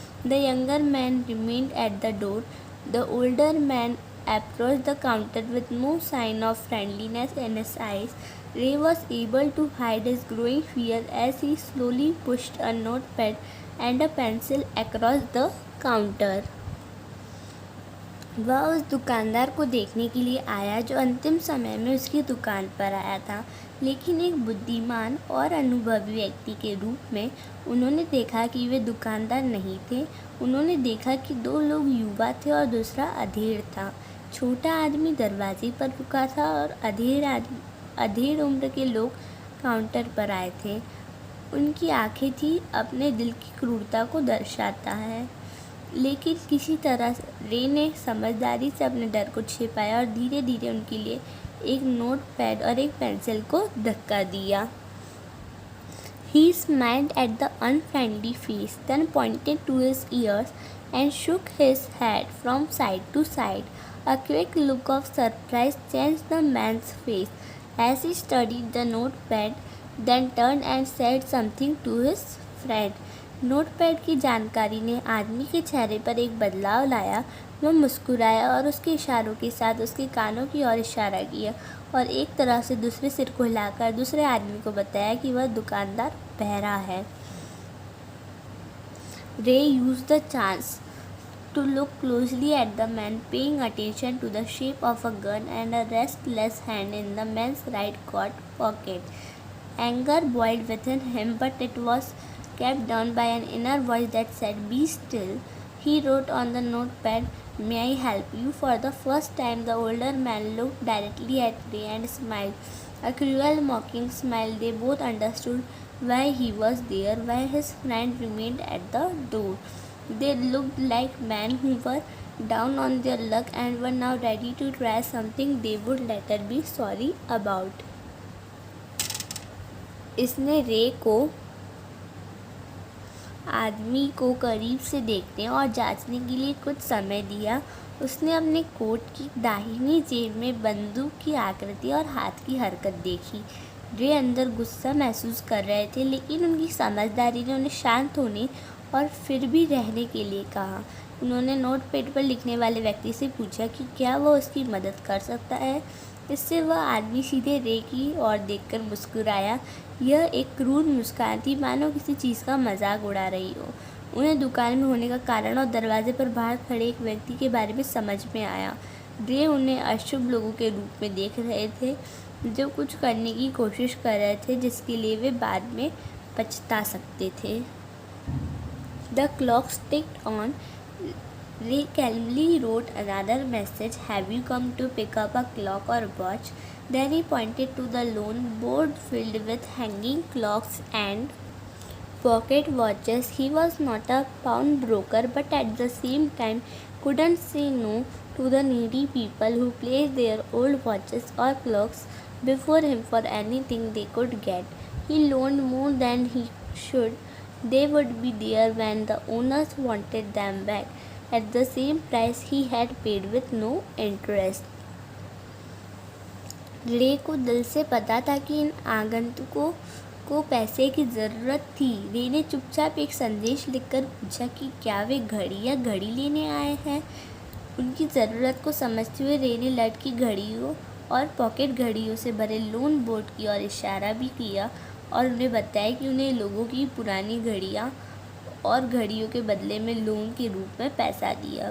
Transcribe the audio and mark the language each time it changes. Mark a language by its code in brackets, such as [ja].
[en] The younger man remained at the door. The older man approached the counter with no sign of friendliness in his eyes. Ray was able to hide his growing fear as he slowly pushed a notepad and a pencil across the counter. [hi] वह उस दुकानदार को देखने के लिए आया जो अंतिम समय में उसकी दुकान पर आया था, लेकिन एक बुद्धिमान और अनुभवी व्यक्ति के रूप में उन्होंने देखा कि वे दुकानदार नहीं थे। उन्होंने देखा कि दो लोग युवा थे और दूसरा अधेड़ था। छोटा आदमी दरवाजे पर रुका था और अधेड़ उम्र के लोग काउंटर पर आए थे। उनकी आंखें थी अपने दिल की क्रूरता को दर्शाता है, लेकिन किसी तरह रे ने समझदारी से अपने डर को छिपाया और धीरे धीरे उनके लिए एक नोटपैड और एक पेंसिल को धक्का दिया। [en] He smiled at the unfriendly face, then pointed to his ears and shook his head from side to side. A quick look of surprise changed the man's face as he studied the notepad, then turned and said something to his friend. [hi] Notepad की जानकारी ने आदमी के चेहरे पर एक बदलाव लाया। वह मुस्कुराया और उसके इशारों के साथ उसके कानों की ओर इशारा किया और एक तरह से दूसरे सिर को हिलाकर दूसरे आदमी को बताया कि वह दुकानदार बहरा है। [en] Ray used the chance to look closely at the man, paying attention to the shape of a gun and a restless hand in the man's right coat pocket. Anger boiled within him, but it was kept down by an inner voice that said, "Be still." He wrote on the notepad, "May I help you?" For the first time, the older man looked directly at Ray and smiled. A cruel, mocking smile. They both understood why he was there, while his friend remained at the door. They looked like men who were down on their luck and were now ready to try something they would later be sorry about. [hi] इसने रे को आदमी को करीब से देखने और जांचने के लिए कुछ समय दिया। उसने अपने कोट की दाहिनी जेब में बंदूक की आकृति और हाथ की हरकत देखी। रे अंदर गुस्सा महसूस कर रहे थे, लेकिन उनकी समझदारी ने उन्हें शांत होने और फिर भी रहने के लिए कहा। उन्होंने नोटपैड पर लिखने वाले व्यक्ति से पूछा कि क्या वह उसकी मदद कर सकता है। इससे वह आदमी सीधे रे की ओर देखकर मुस्कुराया। यह एक क्रूर मुस्कान थी, मानो किसी चीज़ का मजाक उड़ा रही हो। उन्हें दुकान में होने का कारण और दरवाजे पर बाहर खड़े एक व्यक्ति के बारे में समझ में आया। रे उन्हें अशुभ लोगों के रूप में देख रहे थे जो कुछ करने की कोशिश कर रहे थे जिसके लिए वे बाद में पछता सकते थे। [en] The clock ticked on. Ray calmly wrote another message. "Have you come to pick up a clock or watch?" Then he pointed to the lone board filled with hanging clocks and pocket watches. He was not a pawnbroker, but at the same time couldn't say no to the needy people who placed their old watches or clocks before him for anything they could get. He loaned more than he should. They would be there when the owners wanted them back at the same price he had paid with no interest. [hi] रे को दिल से पता था कि इन आगंतुकों को पैसे की ज़रूरत थी। रे ने चुपचाप एक संदेश लिखकर पूछा कि क्या वे घड़ी या घड़ी लेने आए हैं। उनकी ज़रूरत को समझते हुए रे ने लटकी घड़ियों और पॉकेट घड़ियों से भरे लोन बोर्ड की ओर इशारा भी किया और उन्हें बताया कि उन्हें लोगों की पुरानी घड़ियाँ और घड़ियों के बदले में लोन के रूप में पैसा दिया।